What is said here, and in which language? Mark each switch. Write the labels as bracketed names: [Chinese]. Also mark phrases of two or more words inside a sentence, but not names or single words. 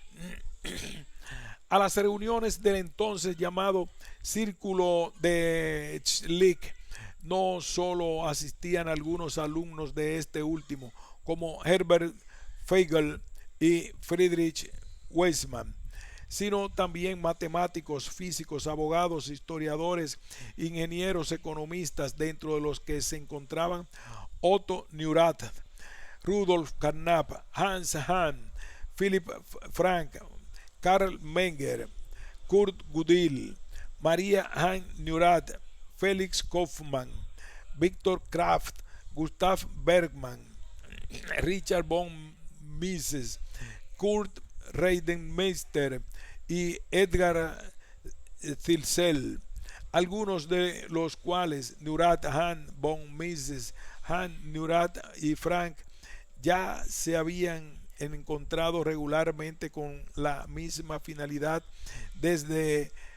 [Spanish] A las reuniones del entonces llamado Círculo de Schlick no solo asistían algunos alumnos de este último, como Herbert Feigl y Friedrich Waismann, sino también matemáticos, físicos, abogados, historiadores, ingenieros, economistas, dentro de los que se encontraban Otto Neurath, Rudolf Carnap, Hans Hahn, Philipp Frank, Karl Menger, Kurt Gödel, Maria Hahn Neurath, Felix Kaufmann, Viktor Kraft, Gustav Bergmann, Richard von Mises, Kurt Reidemeister y Edgar Zilsel, algunos de los cuales Neurath, Hahn, von Mises, Hahn, Neurath y Frank ya se habían encontrado regularmente con la misma finalidad desde